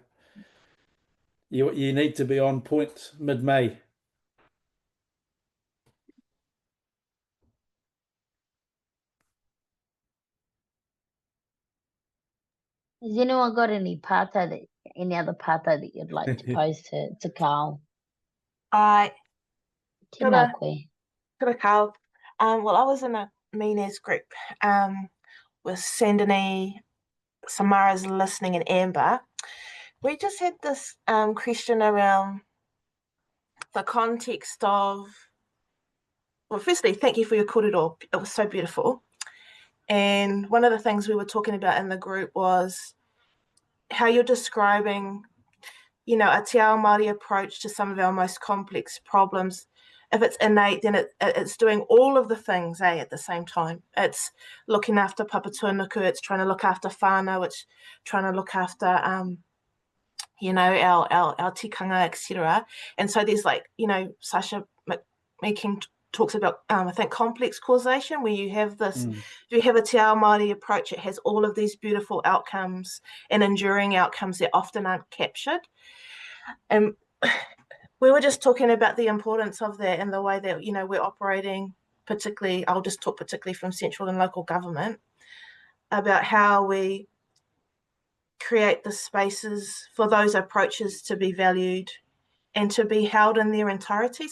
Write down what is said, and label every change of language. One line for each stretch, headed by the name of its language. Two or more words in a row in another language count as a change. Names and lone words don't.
English: You need to be on point mid-May. Has anyone got any other pātai that you'd like to pose to Karl?
Māori: Kia ora, Karl.
English: Well, I was in a Minas group with Sandini, Samara's listening, and Amber. We just had this question around the context of, well, firstly, thank you for your kōrero. It was so beautiful. And one of the things we were talking about in the group was how you're describing, you know, a
Māori: te ao Māori
English: approach to some of our most complex problems. If it's innate, then it's doing all of the things, at the same time. It's looking after papatuanuku, it's trying to look after whānau, it's trying to look after, you know, our tikanga, etc. And so there's like, you know, Sasha making talks about, I think, complex causation, where you have this, you have a
Māori: te ao Māori
English: approach, it has all of these beautiful outcomes and enduring outcomes that often aren't captured. And we were just talking about the importance of that and the way that, you know, we're operating, particularly, I'll just talk particularly from central and local government, about how we create the spaces for those approaches to be valued and to be held in their entirety.